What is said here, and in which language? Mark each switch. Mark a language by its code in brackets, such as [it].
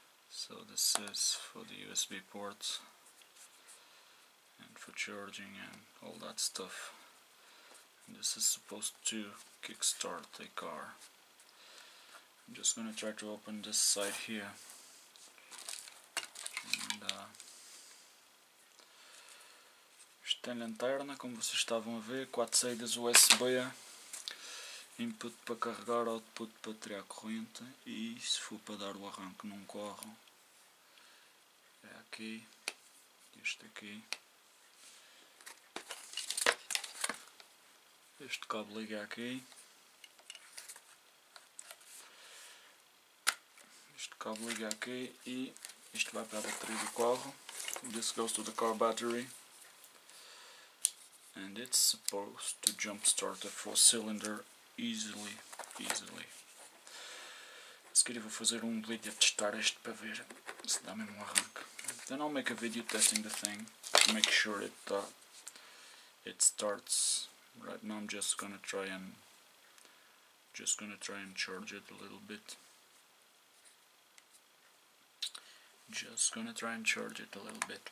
[en] So this is for the USB ports and for charging and all that stuff. And this is supposed to kickstart a car. I'm just gonna try to open this side here. [pt] And, isto tem lanterna, como vocês estavam a ver, 4 saídas USB, input para carregar, output para tirar a corrente, e se for para dar o arranque não corre. É aqui, este aqui. Este cabo liga aqui. Este cabo liga aqui e isto vai para a bateria do carro. [en] This goes to the car battery. And it's supposed to jumpstart a 4-cylinder easily. [pt] A seguir eu vou fazer um vídeo a testar este para ver se dá mesmo um arranque. [en] Then I'll make a video testing the thing to make sure it starts. Right now I'm just gonna try and charge it a little bit. Just gonna try and charge it a little bit.